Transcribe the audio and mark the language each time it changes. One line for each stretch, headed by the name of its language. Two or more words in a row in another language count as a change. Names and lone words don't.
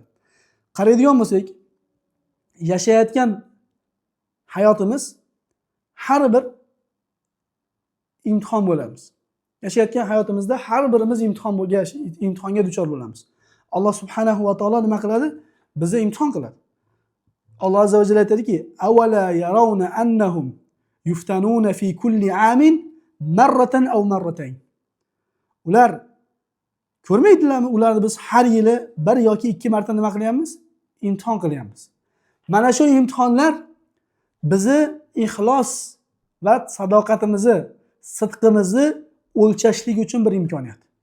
Uzbek: Qaraydigan bo'lsak, yashayotgan hayotimiz har bir imtihon bo'lamiz. Yashayotgan hayotimizda har birimiz imtihonga duchor bo'lamiz. Alloh subhanahu va taolo nima qiladi? Bizni imtihon qiladi. Alloh azza va jalla aytadiki,
Arabic: "أولا يرون أنهم يفتنون في كل عام مرة أو مرتين."
Uzbek: Ular ko'rmaydilarmi? Ularni biz har yili bir yoki ikki marta nima qilyapmiz? Imtihon qilyapmiz. Mana shu imtihonlar bizni ixlos va sadoqatimizni, sidqimizni o'lchashlik uchun bir imkoniyat.